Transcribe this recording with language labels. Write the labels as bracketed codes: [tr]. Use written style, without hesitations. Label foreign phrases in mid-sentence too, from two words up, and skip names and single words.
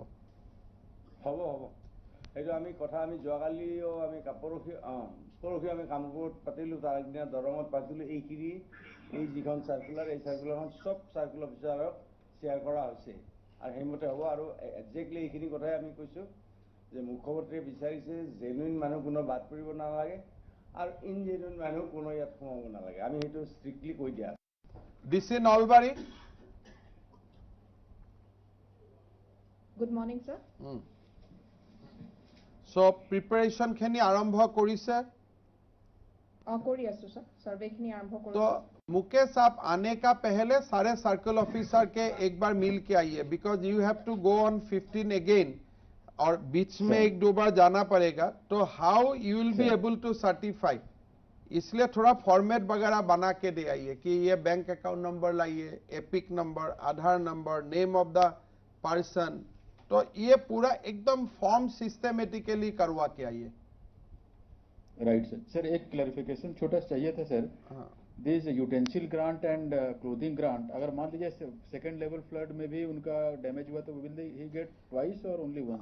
[as] হ'ব এইটো আমি কথা আমি যোৱাকালিও আমি পৰহি আমি কামপুৰত পাতিলোঁ তাৰ আগদিনা দৰঙত পাতিলোঁ এইখিনি এই যিখন চাৰ্কুলাৰ এই চাৰ্কুলাৰখন [en] sub circle officer [as] শ্বেয়াৰ কৰা হৈছে আৰু সেইমতে হ'ব আৰু একজেক্টলি এইখিনি কথাই আমি কৈছোঁ যে মুখ্যমন্ত্ৰীয়ে বিচাৰিছে জেনুইন মানুহ কোনো বাদ পৰিব নালাগে আৰু ইনজেনুইন মানুহ কোনো ইয়াত সোমাব নালাগে আমি সেইটো ষ্ট্ৰিক্টলি কৈ দিয়া ডিসি নলবাৰী [en] Good morning, sir. so preparation [as] খিনি আৰম্ভ কৰিছে কৰি আছোঁ ছাৰ ছাৰ্ভে খিনি আৰম্ভ কৰোঁ [hi] तो मुकेश आप आने का पहले सारे [en] circle officer [hi] के एक बार मिल के आइए [en] because you have to go on 15 again [hi] और बीच में एक दो बार जाना पड़ेगा तो [en] how you will be able to certify [hi] इसलिए थोड़ा फॉर्मेट वगैरह बना के दे आइए कि ये [en] bank account number [hi] लाइए [en] EPIC number Aadhaar number name of the person [hi] तो ये पूरा एकदम [en] form systematically [hi] करवा के आइए [en] right sir [hi] एक क्लैरिफिकेशन छोटा चाहिए था सर [en] this utensil grant and clothing grant [hi] अगर मान लीजिए [en] second level flood [hi] में भी उनका डैमेज हुआ तो [en] will he get twice [hi] और [en] only once